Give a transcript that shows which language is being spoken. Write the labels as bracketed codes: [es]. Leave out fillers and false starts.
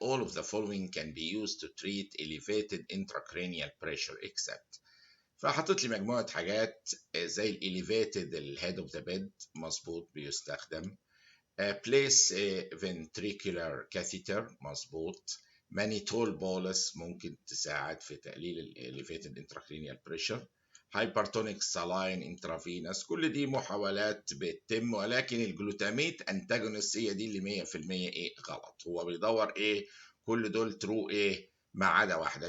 [en] all of the following can be used to treat elevated intracranial pressure except. [ar] فحطيت لي مجموعة حاجات زي ال [en] elevated [ar] ال [en] head of the bed [ar] مظبوط بيستخدم. [en] place a ventricular catheter [ar] مظبوط. [en] mannitol bolus [ar] ممكن تساعد في تقليل ال [en] elevated intracranial pressure. hypertonic saline intravenous، [ar] كل دي محاولات بتتم، ولكن الجلوتاميت انتاجونست هي دي اللي 100% ايه غلط. هو بيدور ايه؟ كل دول ترو ايه ما عدا واحده.